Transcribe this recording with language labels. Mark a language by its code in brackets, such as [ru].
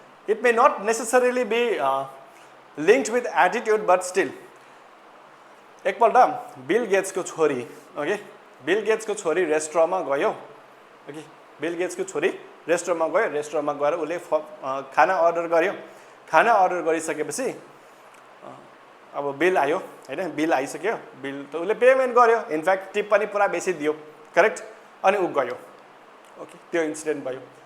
[en] it may not necessarily be linked with attitude but still [ne] एकपल्ट bill गेट्सको छोरी bill गेट्सको छोरी रेस्टुरेन्टमा गयो। ओके बिल गेट्सको छोरी रेस्टुरेन्टमा गएर उसले खाना अर्डर गर्यो। खाना अर्डर गरिसकेपछि अब बिल आयो हैन। बिल आइसक्यो, बिल त उसले पेमेन्ट गर्यो, इनफ्याक्ट टिप पनि पुरा बेसी दियो करेक्ट। अनि ऊ गयो। ओके त्यो इन्सिडेन्ट भयो।